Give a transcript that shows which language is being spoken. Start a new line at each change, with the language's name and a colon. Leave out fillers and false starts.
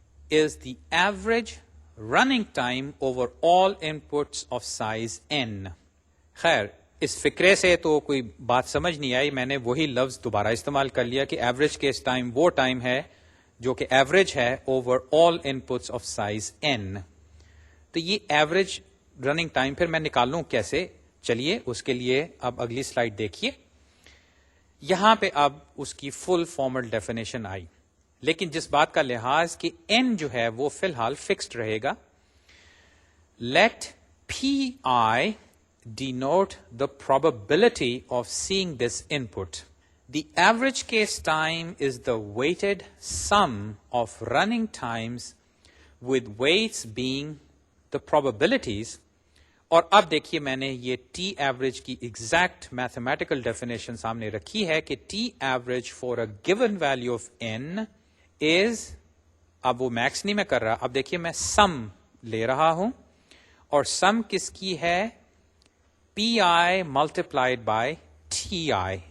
English: is the average running time over all inputs of size n۔
Urdu: خیر اس فکرے سے تو کوئی بات سمجھ نہیں آئی، میں نے وہی لفظ دوبارہ استعمال کر لیا کہ ایوریج کیس ٹائم وہ ٹائم ہے جو کہ ایوریج ہے
English: Overall inputs of size n۔
Urdu: تو یہ ایوریج رننگ ٹائم پھر میں نکال لوں کیسے؟ چلیے اس کے لیے اب اگلی سلائڈ دیکھیے. یہاں پہ اب اس کی فل فارمل ڈیفینیشن آئی، لیکن جس بات کا لحاظ کہ n جو ہے وہ فی الحال فکسڈ رہے گا.
English: Let P I denote the probability of seeing this input. The average case time is the weighted sum of running times with weights being the probabilities.
Urdu: اور اب دیکھیے میں نے یہ ٹی ایوریج کی ایگزیکٹ میتھمیٹیکل ڈیفینیشن سامنے رکھی ہے کہ T average
English: for a given value of n is,
Urdu: اب وہ میکس نہیں میں کر رہا، اب دیکھیے میں سم لے رہا ہوں، اور سم کس کی ہے؟ پی آئی ملٹیپلائڈ بائی ٹی آئی.